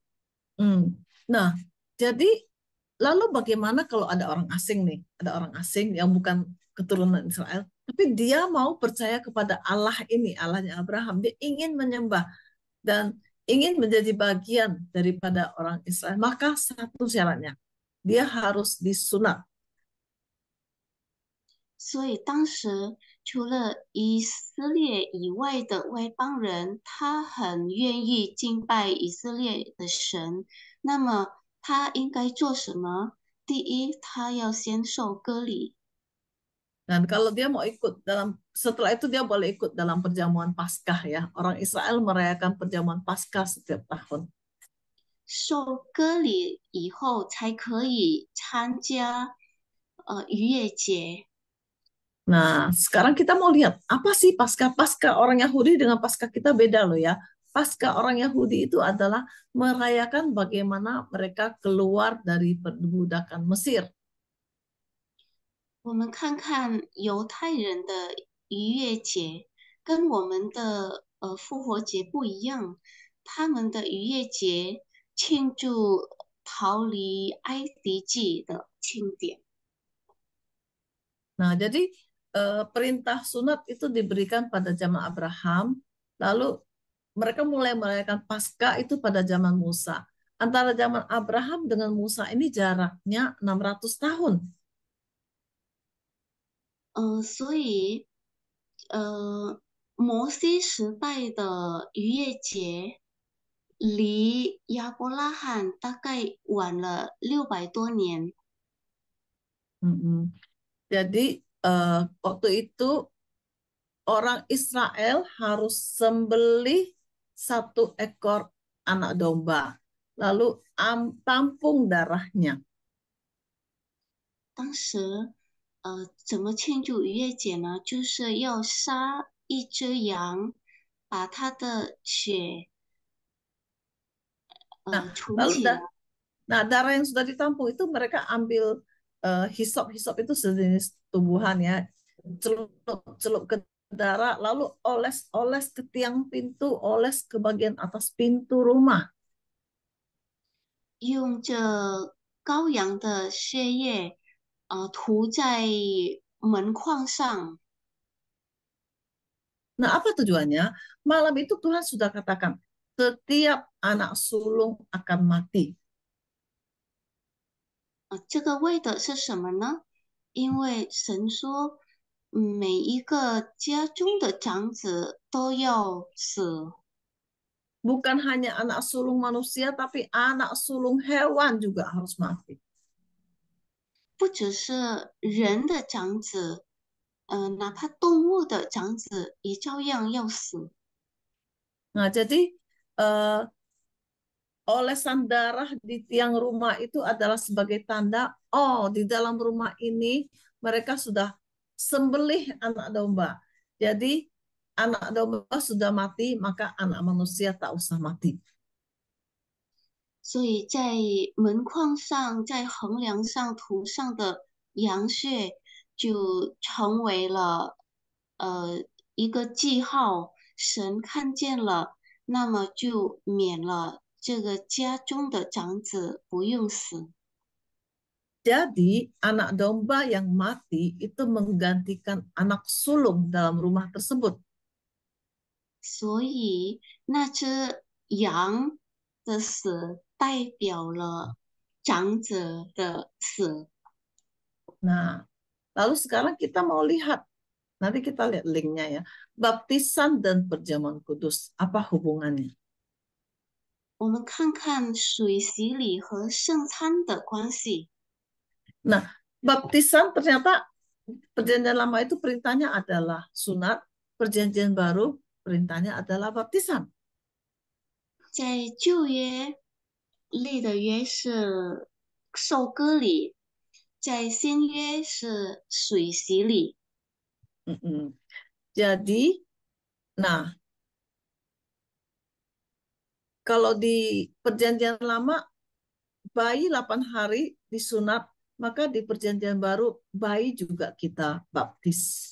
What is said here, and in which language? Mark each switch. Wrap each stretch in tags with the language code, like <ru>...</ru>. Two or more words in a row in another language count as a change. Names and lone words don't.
<id>Nah, jadi lalu bagaimana kalau ada orang asing nih, ada orang asing yang bukan keturunan Israel, tapi dia mau percaya kepada Allah ini, Allahnya Abraham, dia ingin menyembah dan ingin menjadi bagian daripada orang Israel, maka satu syaratnya, dia harus disunat.</id> <zh>所以当时除了以色列以外的外邦人，他很愿意敬拜以色列的神。那么他应该做什么？第一，他要先受割礼。</zh> <id>Dan kalau dia mau ikut setelah itu dia boleh ikut dalam perjamuan Paskah ya. Orang Israel merayakan perjamuan Paskah setiap tahun.</id> <zh>受割礼以后，才可以参加逾越节。</zh> <id>Nah, sekarang kita mau lihat apa sih Paskah? Paskah orang Yahudi dengan Paskah kita beda loh ya. Paskah orang Yahudi itu adalah merayakan bagaimana mereka keluar dari perbudakan Mesir.</id> <zh>我们看看犹太人的逾越节，跟我们的复活节不一样。他们的逾越节庆祝逃离埃及记的庆典。</zh> <id>Nah, jadi perintah sunat itu diberikan pada zaman Abraham, lalu mereka mulai merayakan Paskah itu pada zaman Musa. Antara zaman Abraham dengan Musa ini jaraknya 600 tahun.</id> <zh>所以摩西时代的逾越节离亚伯拉罕大概晚了600多年。</zh> <id>Jadi waktu itu orang Israel harus sembelih 1 ekor anak domba, lalu tampung darahnya.</id> <zh>当时怎么庆祝逾越节呢？就是要杀一只羊，把它的血</zh> <id>Nah,</id> <zh>存</zh> <id>lalu</id> <zh>起来。</zh> <id>darah yang sudah ditampung itu mereka ambil hisop. Hisop itu sejenis tumbuhan ya. Celup-celup ke darah, lalu oles-oles ke tiang pintu, oles ke bagian atas pintu rumah.</id> <zh>用这羔羊的血液，涂在门框上。</zh> <id>Nah, apa tujuannya? Malam itu Tuhan sudah katakan, setiap anak sulung akan mati.</id> <zh>这个为的是什么呢？因为神说，每一个家中的长子都要死，</zh> <id>Bukan hanya anak sulung manusia, tapi anak sulung hewan juga harus mati.</id> <zh>不只是人的长子，哪怕动物的长子也照样要死。</zh> <id>Nah, jadi eh, olesan darah di tiang rumah itu adalah sebagai tanda, oh di dalam rumah ini mereka sudah sembelih anak domba. Jadi anak domba sudah mati, maka anak manusia tak usah mati.</id> <zh>所以在门框上、在横梁上涂上的羊血，就成为了呃一个记号。神看见了，那么就免了这个家中的长子不用死。</zh> <id>Jadi anak domba yang mati itu menggantikan anak sulung dalam rumah tersebut.</id> <zh>所以那只羊的死代表了长子的死。</zh> <id>Nah, lalu sekarang kita mau lihat, nanti kita lihat linknya ya. Baptisan dan perjamuan kudus, apa hubungannya?</id> <zh>我们看看水洗礼和圣餐的关系。</zh> <id>Nah, baptisan ternyata perjanjian lama itu perintahnya adalah sunat, perjanjian baru perintahnya adalah baptisan.</id> <zh>在旧约立的约是受割礼，在新约是水洗礼。</zh> <id>Jadi, nah, kalau di perjanjian lama bayi 8 hari disunat, maka di perjanjian baru bayi juga kita baptis.</id>